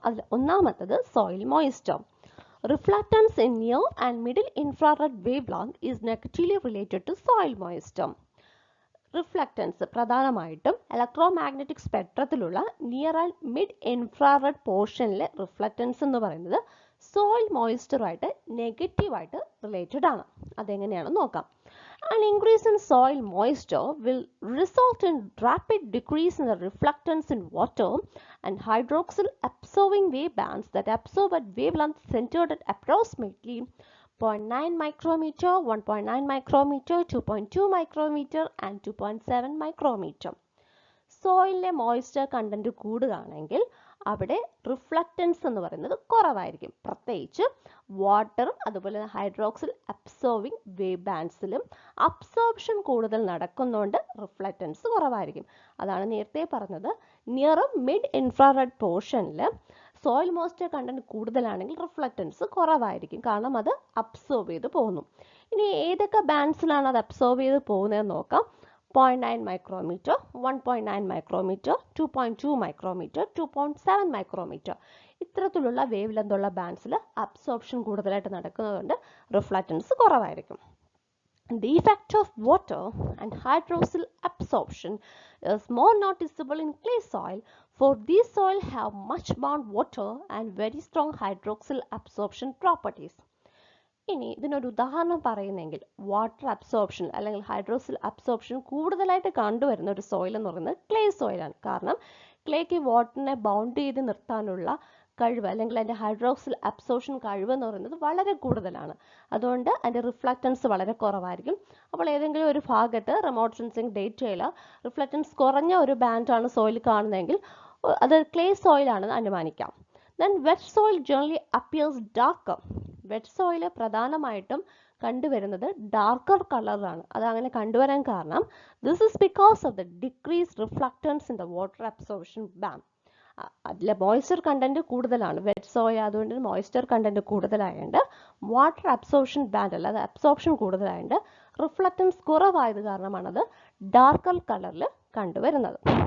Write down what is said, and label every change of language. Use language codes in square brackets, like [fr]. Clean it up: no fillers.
[ml] അതിൽ ഒന്നാമത്തത് [en] Soil moisture. Reflectance in near and middle infrared wave length is negatively related to soil moisture. [ml] Reflectance പ്രധാനമായിട്ടും electromagnetic സ്പെക്ട്രത്തിലുള്ള near and mid infrared പോർഷനിലെ reflectance എന്ന് പറയുന്നത് soil മോയ്സ്ചറുമായിട്ട് നെഗറ്റീവായിട്ട് related ആണ്. അതെങ്ങനെയാണെന്ന് നോക്കാം. [en] An increase in soil moisture will result in rapid decrease in the reflectance in water and hydroxyl absorbing wave bands that absorb at wavelength centered at approximately 0.9 micrometer, 1.9 micrometer, 2.2 micrometer and 2.7 micrometer. [ml] സോയിലിലെ moisture content കൂടുകയാണെങ്കിൽ അവിടെ reflectance എന്ന് പറയുന്നത് കുറവായിരിക്കും. പ്രത്യേകിച്ച് വാട്ടറും അതുപോലെ hydroxyl absorbing wave ബാൻഡ്സിലും absorption കൂടുതൽ നടക്കുന്നതുകൊണ്ട് reflectance കുറവായിരിക്കും. അതാണ് നേരത്തെ പറഞ്ഞത്, നിയറും മിഡ് ഇൻഫ്രാറെഡ് പോർഷനിൽ സോയിൽ മോയ്സ്ചർ കണ്ടന്റ് കൂടുതലാണെങ്കിൽ റിഫ്ലക്റ്റൻസ് കുറവായിരിക്കും, കാരണം അത് അബ്സോർബ് ചെയ്ത് പോകുന്നു. ഇനി ഏതൊക്കെ ബാൻഡ്സിലാണ് അത് അബ്സോർബ് ചെയ്ത് പോകുന്നതെന്ന് നോക്കാം. 0.9 micrometer, 1.9 micrometer, 2.2 micrometer, 2.7 micrometer. ഇത്തരത്തിലുള്ള വേവ് ലെങ്തുള്ള ബാൻഡ്സിൽ അബ്സോർപ്ഷൻ കൂടുതലായിട്ട് നടക്കുന്നതുകൊണ്ട് റിഫ്ലക്റ്റൻസ് കുറവായിരിക്കും. [en] The effect of water and hydroxyl absorption is more noticeable in clay soil, for these soil have much bound water and very strong hydroxyl absorption properties. [ml] ഇനി ഇതിനൊരു ഉദാഹരണം പറയുന്നെങ്കിൽ, water absorption അല്ലെങ്കിൽ hydroxyl absorption കൂടുതലായിട്ട് കണ്ടുവരുന്ന ഒരു soil എന്ന് പറയുന്നത് clay സോയിലാണ്. കാരണം ക്ലേക്ക് വാട്ടറിനെ ബൗണ്ട് ചെയ്ത് നിർത്താനുള്ള കഴിവ് അല്ലെങ്കിൽ അതിൻ്റെ ഹൈഡ്രോക്സിൽ അബ്സോർപ്ഷൻ കഴിവ് എന്ന് പറയുന്നത് വളരെ കൂടുതലാണ്. അതുകൊണ്ട് അതിൻ്റെ റിഫ്ലക്റ്റൻസ് വളരെ കുറവായിരിക്കും. അപ്പോൾ ഏതെങ്കിലും ഒരു ഭാഗത്ത് റിമോട്ട് സെൻസിങ് ഡേറ്റയിൽ റിഫ്ലക്റ്റൻസ് കുറഞ്ഞ ഒരു ബാൻഡാണ് സോയിൽ കാണുന്നതെങ്കിൽ അത് ക്ലേ സോയിലാണെന്ന് അനുമാനിക്കാം. [en] Then wet soil generally appears darker. [ml] Wet soil പ്രധാനമായിട്ടും കണ്ടുവരുന്നത് ഡാർക്കർ കളറാണ്. അതങ്ങനെ കണ്ടുവരാൻ കാരണം [en] This is because of the decrease reflectance in the water absorption band. [ml] അതിലെ മോയ്സ്ചർ കണ്ടന്റ് കൂടുതലാണ് വെറ്റ് സോയിൽ, അതുകൊണ്ട് മോയ്സ്ചർ കണ്ടന്റ് കൂടുതലായതുകൊണ്ട് വാട്ടർ അബ്സോർപ്ഷൻ ബാൻഡ് അല്ല, അത് അബ്സോർപ്ഷൻ കൂടുതലായതുകൊണ്ട് റിഫ്ലക്റ്റൻസ് കുറവായത് കാരണമാണത് ഡാർക്കർ കളറിൽ കണ്ടുവരുന്നത്.